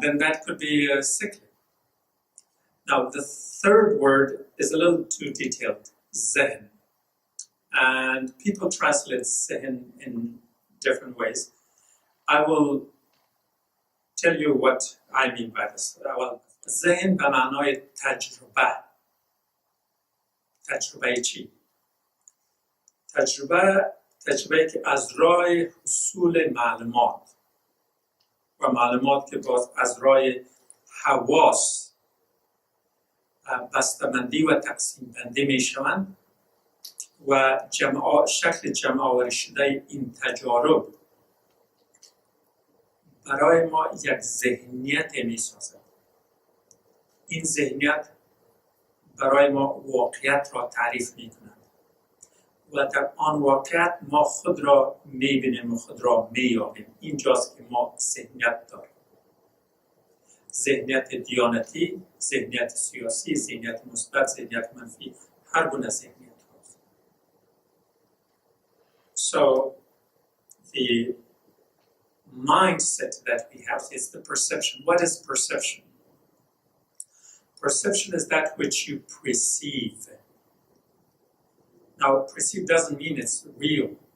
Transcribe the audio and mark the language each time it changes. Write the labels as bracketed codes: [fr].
[en] Then that could be sickly. Now, the third word is a little too detailed, zehn. And people translate zehn in different ways. I will tell you what I mean by this. [fa] Well, ذهن به معنای تجربه. تجربه چی؟ تجربه که از راه حصول معلومات و معلومات که باز از راه حواس بسته‌بندی و تقسیم بندی می شوند و شکل جمع آوری شده این تجارب برای ما یک ذهنیت می سازد. این ذهنیت برای ما واقعیت را تعریف می کند و در آن واقعیت ما خود را می بینیم و خود را می یابیم. اینجاست که ما ذهنیت داریم. ذهنیت دیانتی، ذهنیت سیاسی، ذهنیت مثبت، ذهنیت منفی، هر گونه ذهنیت هست. [en] So the mindset that we have is the perception. What is perception? Perception is that which you perceive. Now, perceive doesn't mean it's real.